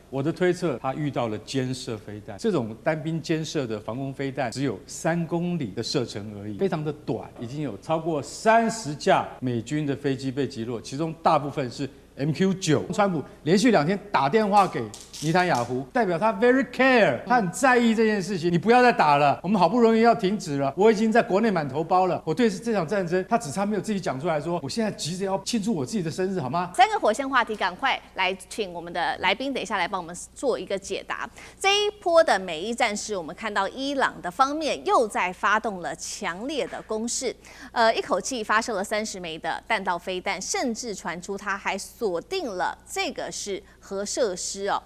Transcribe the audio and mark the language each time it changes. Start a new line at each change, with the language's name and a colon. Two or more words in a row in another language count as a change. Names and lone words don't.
Chinese: 我的推測，它遇到了肩射飛彈。這種單兵肩射的防空飛彈只有3公里的射程而已，非常的短。已經有超過30架美軍的飛機被擊落，其中大部分是MQ-9。川普連續2天打電話給尼坦雅胡，代表他
English: very care，
Chinese: 他很在意這件事情。你不要再打了，我們好不容易要停止了，我已經在國內滿頭包了。我對這場戰爭，他只差沒有自己講出來說，我現在急着要慶祝我自己的生日，好嗎？3個火線話題，趕快來請我們的來賓，等一下來幫我們做一個解答。這一波的美伊戰事，我們看到伊朗的方面又在發動了強烈的攻勢，一口氣發射了30枚的彈道飛彈，甚至傳出他還鎖定了這個是核設施哦。